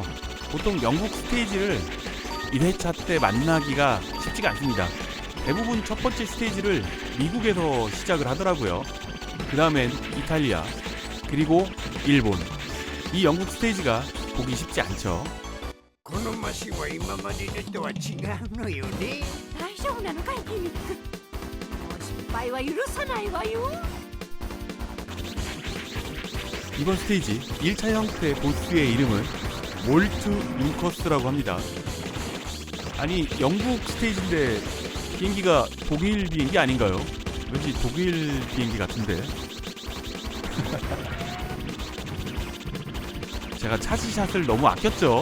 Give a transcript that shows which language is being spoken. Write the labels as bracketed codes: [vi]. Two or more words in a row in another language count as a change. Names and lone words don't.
[ko] 보통 영국 스테이지를 1회차 때 만나기가 쉽지가 않습니다. 대부분 첫 번째 스테이지를 미국에서 시작을 하더라고요. 그 다음엔 이탈리아, 그리고 일본. 이 영국 스테이지가 보기 쉽지 않죠. [ja] このマシンは今までのとは違うのよね。大丈夫なのかいギミック。もう失敗は許さないわよ。 [ko] 이번 스테이지 1차 형태 보스의 이름은 몰트 윙커스라고 합니다. 아니 영국 스테이지인데 비행기가 독일 비행기 아닌가요? 왠지 독일 비행기 같은데. 제가 차지샷을 너무 아꼈죠.